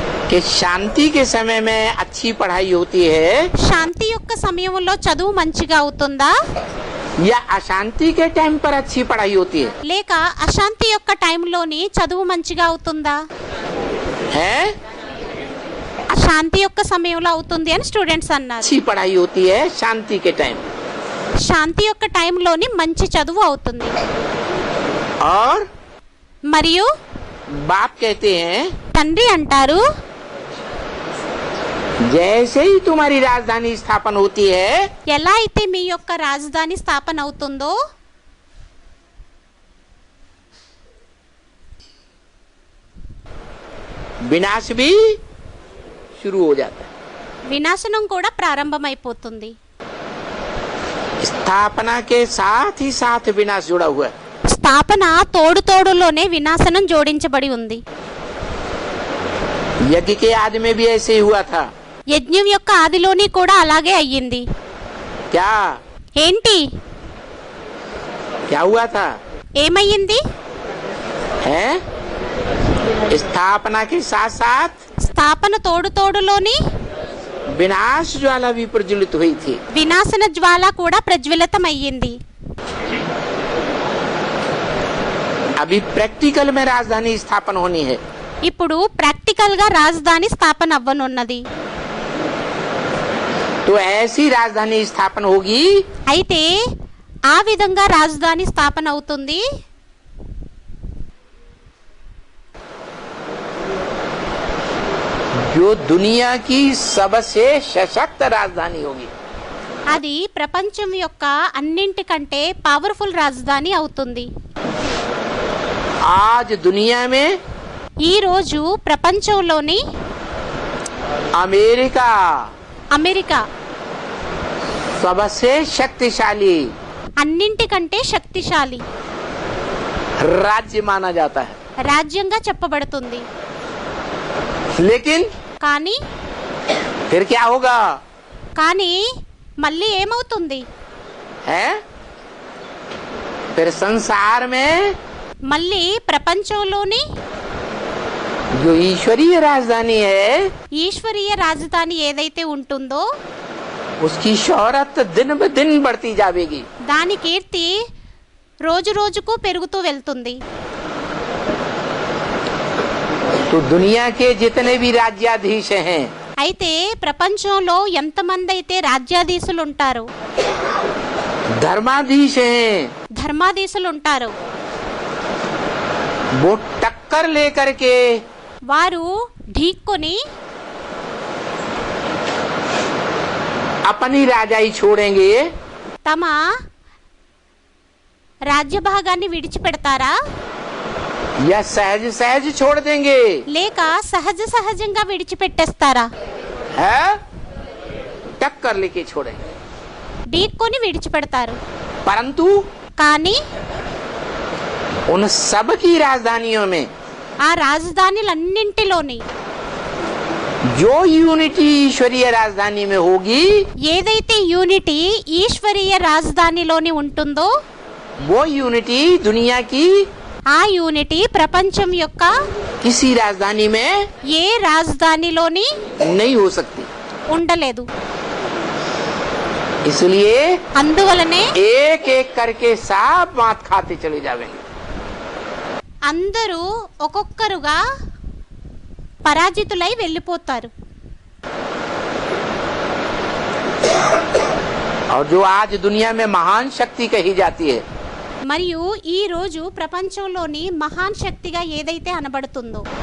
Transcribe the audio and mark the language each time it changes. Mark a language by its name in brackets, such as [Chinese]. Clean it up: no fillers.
[Hindi] कि शांति के समय में अच्छी पढ़ाई होती है [Telugu] శాంతి యొక్క సమయంలో చదువు మంచిగా అవుతుందా, [Hindi] या अशांति के टाइम पर अच्छी पढ़ाई होती है? [Telugu] లేక అశాంతి యొక్క టైంలోని చదువు మంచిగా అవుతుందా? [Hindi] हैं? [Telugu] శాంతి యొక్క సమయంలో అవుతుంది అని స్టూడెంట్స్ అన్నారు. [Hindi] अच्छी पढ़ाई होती है शांति के टाइम, [Telugu] శాంతి యొక్క టైంలోని మంచి చదువు అవుతుంది. [Hindi] और [Telugu] మరియు [Hindi] बाप कहते हैं [Telugu] తండ్రి అంటారు, [Hindi] जैसे ही तुम्हारी राजधानी स्थापन होती है [Telugu] ఎలా అయితే మీ యొక్క రాజధాని స్థాపన అవుతుందో [Hindi] विनाश भी शुरू हो जाता है। [Telugu] వినాశనం కూడా ప్రారంభమైపోతుంది. [Hindi] स्थापना के साथ ही साथ विनाश जुड़ा हुआ है। [Telugu] స్థాపన తోడు తోడులోనే వినాశనం జోడించబడి ఉంది. [Hindi] यज्ञ के आदि में भी ऐसे ही हुआ था। [Telugu] యజ్ఞం యొక్క ఆదిలోని కూడా అలాగే అయ్యింది. [Hindi] क्या [Telugu] ఏంటి? [Hindi] क्या हुआ था? [Telugu] ఏమయ్యింది? [Hindi] है स्थापना के साथ साथ [Telugu] స్థాపన తోడు తోడులోని [Hindi] विनाश ज्वाला भी प्रज्वलित हुई थी। [Telugu] వినాశన జ్వాల కూడా ప్రజ్వలితమయ్యింది. [Hindi] अभी प्रैक्टिकल में राजधानी स्थापन होनी है। [Telugu] ఇప్పుడు ప్రాక్టికల్ గా రాజధాని స్థాపన అవ్వనున్నది. [Hindi] तो ऐसी राजधानी स्थापन होगी [Telugu] అయితే ఆ విధంగా రాజధాని స్థాపన అవుతుంది [Hindi] जो दुनिया की सबसे सशक्त राजधानी होगी। [Telugu] అది ప్రపంచం యొక్క అన్నింటికంటే పవర్ఫుల్ రాజధాని అవుతుంది. [Hindi] आज दुनिया में [Telugu] ఈ రోజు ప్రపంచంలోని [Hindi] अमेरिका [Telugu] అమెరికా [Hindi] सबसे शक्तिशाली [Telugu] అన్నింటికంటే శక్తిశాలి [Hindi] राज्य माना जाता है। [Telugu] రాజ్యంగా చెప్పబడుతుంది. [Hindi] लेकिन [Telugu] కానీ [Hindi] फिर क्या होगा? [Telugu] కానీ మళ్ళీ ఏమవుతుంది? [Hindi] है फिर संसार में [Telugu] మళ్ళీ ప్రపంచంలోని [Hindi] जो ईश्वरीय राजधानी है [Telugu] ఈశ్వరీయ రాజధాని ఏదైతే ఉంటుందో [Hindi] उसकी शोहरत दिन ब दिन बढ़ती जाएगी। [Telugu] దాని కీర్తి రోజు రోజుకు పెరుగుతూ వెళ్తుంది. [Hindi] तो दुनिया के जितने भी राज्याधीश हैं [Telugu] అయితే ప్రపంచంలో ఎంతమంది అయితే రాజ్యాధీశులు ఉంటారో [Hindi] धर्माधीश हैं [Telugu] ధర్మాధీశులు ఉంటారో [Hindi] वो टक्कर लेकर के [Telugu] వారు ఢీక్కొని [Hindi] अपनी राजाई छोड़ेंगे [Telugu] తమ రాజ్య భాగాన్ని విడిచిపెడతారా [Hindi] या सहज सहज छोड़ देंगे? [Telugu] లేక సహజ సహజంగా విడిచిపెట్టేస్తారా? [Hindi] है टक्कर लेके छोड़ेंगे। [Telugu] ఢీక్కొని విడిచిపెడతారు. [Hindi] परंतु [Telugu] కానీ [Hindi] उन सब की राजधानियों में [Telugu] ఆ రాజధానులన్నింటిలోని [Hindi] जो यूनिटी ईश्वरीय राजधानी में होगी [Telugu] ఏదైతే యూనిటీ ఈశ్వరీయ రాజధానిలోని ఉంటుందో [Hindi] वो यूनिटी दुनिया की [Telugu] ఆ యూనిటీ ప్రపంచం యొక్క [Hindi] किसी राजधानी में [Telugu] ఏ రాజధానిలోని [Hindi] नहीं हो सकती। [Telugu] ఉండలేదు. [Hindi] इसलिए [Telugu] అందువలనే [Hindi] एक एक करके सब मात खाते चले जाएंगे। [Telugu] అందరూ ఒక్కొక్కరుగా పరాజితులై వెళ్ళిపోతారు. [Hindi] और जो आज दुनिया में महान शक्ति कही जाती है [Telugu] మరియు ఈ రోజు ప్రపంచంలోని మహాన్ శక్తిగా ఏదైతే అనబడుతుందో